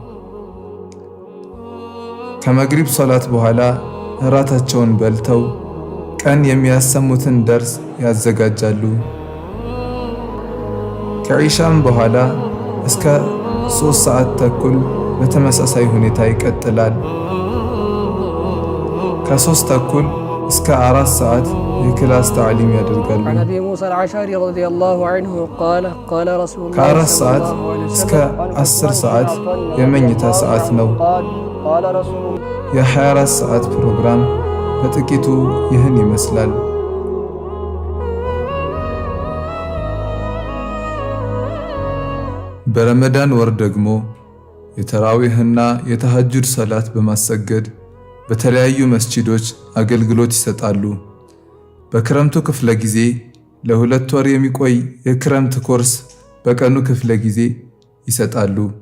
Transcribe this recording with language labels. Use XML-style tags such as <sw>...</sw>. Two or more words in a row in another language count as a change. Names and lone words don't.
<am>ከመግሪብ ሶላት በኋላ እራታቸውን በልተው ቀን የሚያሰሙትን ደርስ ያዘጋጃሉ። ከዒሻም በኋላ እስከ 3 ሰዓት ተኩል በተመሳሳይ ሁኔታ ይቀጥላል። ከ3 ተኩል እስከ 4 ሰዓት የክላስ ተዕሊም ያደርጋሉ።</am> <ar>عن أبي موسى الأشعري رضي الله عنه قال رسول الله</ar> <am>ከ4 ሰዓት እስከ 10 ሰዓት የመኝታ ሰዓት ነው።</am> <ar>قال رسول</ar> <am>የ24 ሰዓት ፕሮግራም በጥቂቱ ይህን ይመስላል። በረመዳን ወር ደግሞ የተራዊህና የተሐጁድ ሰላት በማሰገድ በተለያዩ መስጂዶች አገልግሎት ይሰጣሉ። በክረምቱ ክፍለ ጊዜ ለ2 ወር የሚቆይ የክረምት ኮርስ በቀኑ ክፍለ ጊዜ ይሰጣሉ።</am>